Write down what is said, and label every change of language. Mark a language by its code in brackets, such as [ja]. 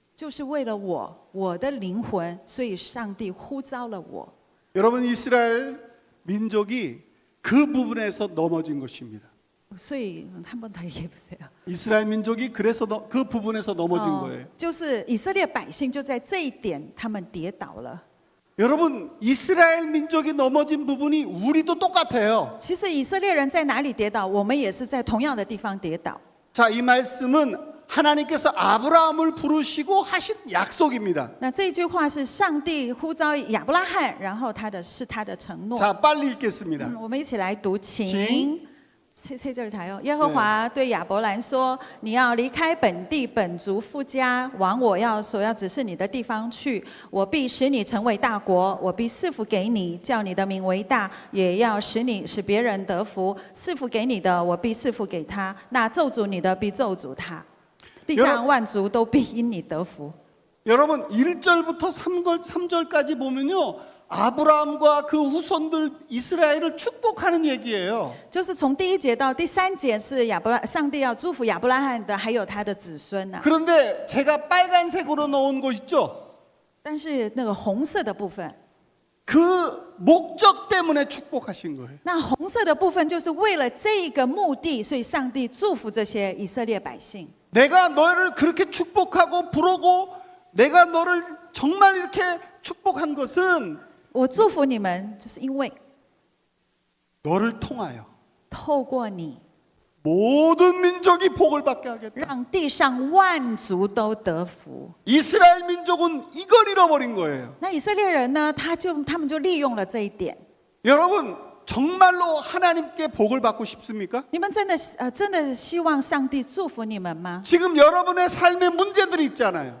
[zh] 就是为了我的灵魂，所以上帝呼召了我。 [ko] 여러분, 이스라엘 민족이 그 부분에서 넘어진 것입니다. [zh] 所以他们也不是啊， [ko] 이스라엘 민족이 그래서 그 부분에서 넘어진 거예요. [zh] 就是以色列百姓就在这一点，他们跌倒了。 [ko] 여러분, 이스라엘 민족이 넘어진 부분이 우리도 똑같아요. [zh] 其实以色列人在哪里跌倒，我们也是在同样的地方跌倒。 [ko] 자, 이 말씀은 하나님께서 아브라함을 부르시고 하신 약속입니다. [zh] 那这一句话是上帝呼召亚伯拉罕，然后是他的承诺。 [ko] 자, 빨리 읽겠습니다. [zh] 我们一起来读，请请。这里台哦，耶和华对亚伯兰说：“你要离开本地本族父家，往我所要指示你的地方去。我必使你成为大国，我必赐福给你，叫你的名为大，也要使别人得福。赐福给你的，我必赐福给他；那咒诅你的，必咒诅他。地上万族都必因你得福。” [ko] 여러분, 1절부터 3절까지 보면요, 아브라함과 그 후손들 이스라엘을 축복하는 얘기예요. [zh] 就是从第1节到第3节是上帝要祝福亚伯拉罕的，还有他的子孙呐。 [ko] 그런데 제가 빨간색으로 넣은 거 있죠? [zh] 但是那个红色的部分， [ko] 그 목적 때문에 축복하신 거예요. [zh] 那红色的部分就是为了这个目的，所以上帝祝福这些以色列百姓。 [ko] 내가 너를 그렇게 축복하고 부르고 내가 너를 정말 이렇게 축복한 것은 [zh] 我祝福你们，就是因为 [ko] 너를 통하여 [zh] 透过你， [ko] 모든 민족이 복을 받게 하겠다. [zh] 让地上万族都得福。 [ko] 이스라엘 민족은 이걸 잃어버린 거예요. [zh] 那以色列人呢，他们就利用了这一点。 [ko] 여러분, 정말로 하나님께 복을 받고 싶습니까? [zh] 你们真的希望上帝祝福你们吗？ [ko] 지금 여러분의 삶에 문제들이 있잖아요.